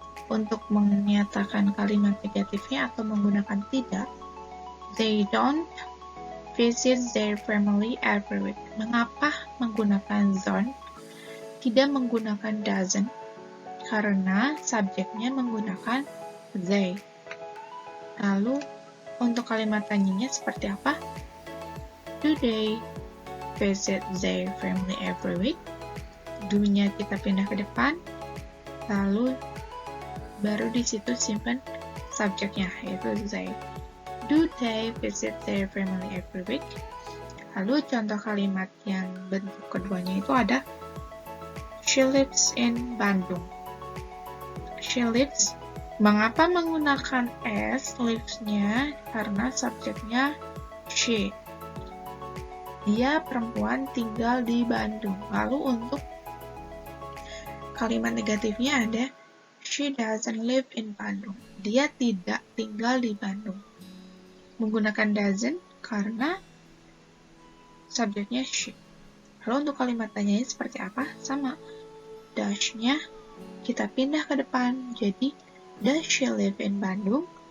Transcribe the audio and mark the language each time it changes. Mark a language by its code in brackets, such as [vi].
[id] Untuk menyatakan kalimat negatifnya atau menggunakan tidak, [en] they don't visit their family every week. [id] Mengapa menggunakan don't, tidak menggunakan doesn't? Karena subjeknya menggunakan they. Lalu, untuk kalimat tanyanya seperti apa? [en] Do they visit their family every week? [id] Do-nya kita pindah ke depan, lalu baru di situ simpan subjeknya, yaitu they. [en] Do they visit their family every week? [id] Lalu contoh kalimat yang bentuk keduanya itu ada [en] she lives in Bandung. She lives, [id] mengapa menggunakan s lives-nya? Karena subjeknya she. Dia perempuan tinggal di Bandung. Lalu untuk kalimat negatifnya ada [en] she doesn't live in Bandung. [id] Dia tidak tinggal di Bandung. Menggunakan doesn't karena subjeknya she. Lalu untuk kalimat tanyanya seperti apa? Sama. Does-nya kita pindah ke depan. Jadi, [en] does she live in Bandung?